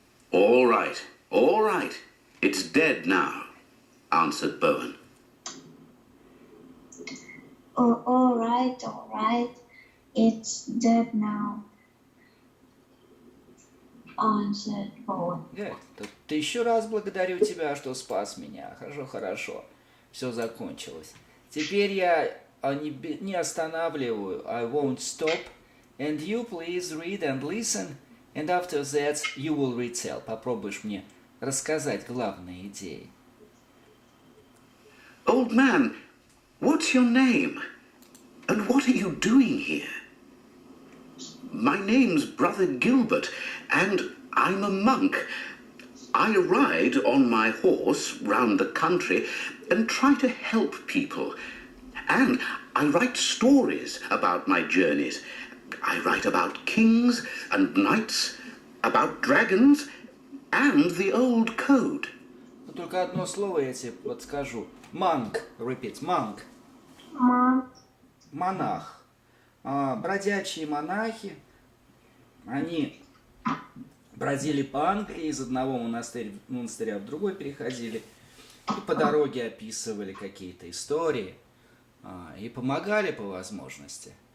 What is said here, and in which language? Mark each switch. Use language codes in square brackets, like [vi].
[en] All right. It's dead now, answered Bowen. Oh, all right. It's dead now, answered Bowen. Good. [ru] Ты еще раз благодарю тебя, что спас меня. Хорошо. Все закончилось. Теперь я не останавливаю. [en] I won't stop. And you please read and listen. And after that you will retell. [ru] Попробуешь мне рассказать главные идеи. [en] Old man, What's your name? And what are you doing here? My name's Brother Gilbert, and I'm a monk. I ride on my horse round the country and try to help people. And I write stories about my journeys. I write about kings and knights, about dragons, and the old code. [ru] Только одно слово я тебе подскажу. [en] Monk. Repeat. Monk. Monk. [ru] Монах. Бродячие они бродили по Англии, из одного монастыря в другой переходили, и по дороге описывали какие-то истории, и помогали по возможности.